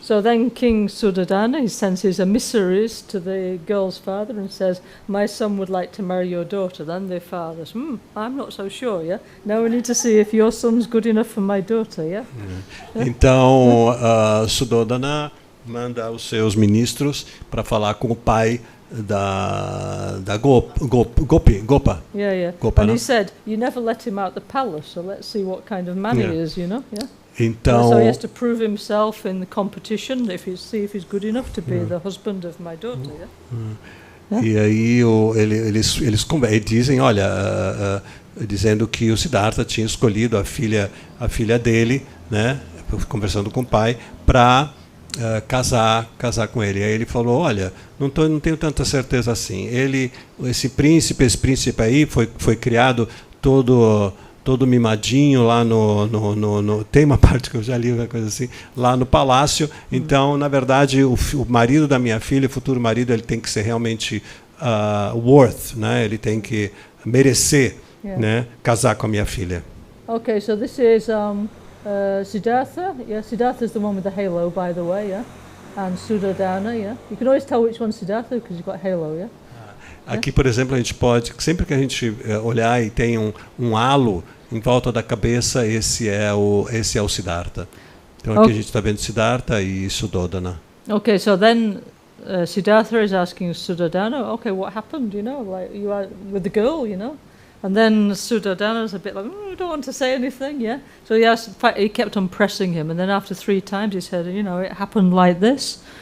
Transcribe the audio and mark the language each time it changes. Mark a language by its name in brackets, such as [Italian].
[English] So then King Suddhodana, he sends his emissaries to the girl's father and says, my son would like to marry your daughter. Then the father says, I'm not so sure, yeah. Now we need to see if your son's good enough for my daughter, yeah. [Portuguese] Então Suddhodana manda os seus ministros para falar com o pai da Gopa. [English] Yeah. Gopa, and [Portuguese] né? [English] he said, you never let him out the palace, so let's see what kind of man he is, you know. Yeah. [Portuguese] Então, [English] so he has to prove himself in the competition, see if he's good enough to be the husband of my daughter. Yeah. [Portuguese] E aí eles dizem, olha, dizendo que o Siddhartha tinha escolhido a filha dele, né, conversando com o pai, para casar com ele. Aí ele falou, olha, não tenho tanta certeza assim. Esse príncipe aí foi criado todo mimadinho lá no tem uma parte que eu já li, uma coisa assim, lá no palácio. Então, na verdade, o marido da minha filha, o futuro marido, ele tem que ser realmente worth, né? Ele tem que merecer, né, casar com a minha filha. [English] Okay, so this is Siddhartha. Yeah, Siddhartha is the one with the halo, by the way. Yeah, and Suddhodana. Yeah, you can always tell which one's Siddhartha because you've got halo. Yeah. [Portuguese] Aqui, por exemplo, a gente pode, sempre que a gente olhar e tem um halo em volta da cabeça, esse é o Siddhartha. Então aqui a gente está vendo Siddhartha e Suddhodana. [English] Okay, so then Siddhartha is asking Suddhodana, okay, what happened? You know, like you are with the girl, you know. And then Suddhodana's a bit like, I don't want to say anything, yeah. So he kept on pressing him, and then after 3 times he said, you know, it happened like this.